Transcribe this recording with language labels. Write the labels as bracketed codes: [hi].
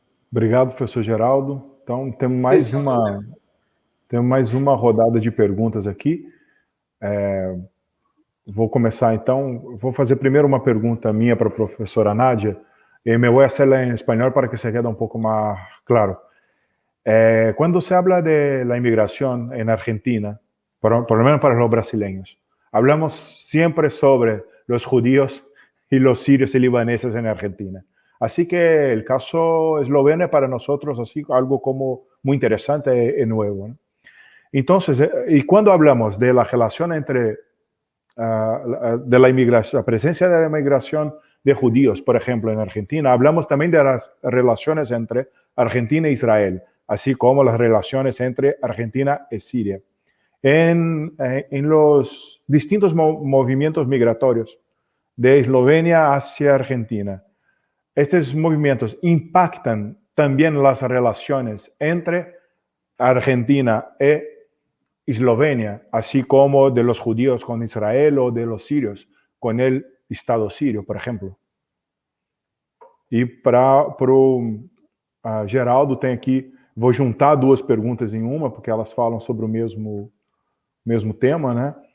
[pt] Obrigado, professor Geraldo. Então, temos mais uma rodada de perguntas aqui. Vou começar, então. Vou fazer primeiro uma pergunta minha para a professora Nádia. [es] Me voy a hacerla en español para que se quede un poco más claro. Cuando se habla de la inmigración en Argentina, por lo menos para los brasileños, hablamos siempre sobre los judíos y los sirios y libaneses en Argentina. Así que el caso esloveno es para nosotros así algo como muy interesante y nuevo, ¿no? Entonces, y cuando hablamos de la relación entre de la inmigración, la presencia de la inmigración de judíos, por ejemplo, en Argentina, hablamos también de las relaciones entre Argentina e Israel, así como las relaciones entre Argentina y Siria. En los distintos movimientos migratorios de Eslovenia hacia Argentina, estos movimientos impactan también las relaciones entre Argentina y Eslovenia, así como de los judíos con Israel o de los sirios con el Estado sirio, por ejemplo. [pt] E para o Geraldo, tem aqui, vou juntar duas perguntas em uma, porque elas falam sobre o mesmo tema, né?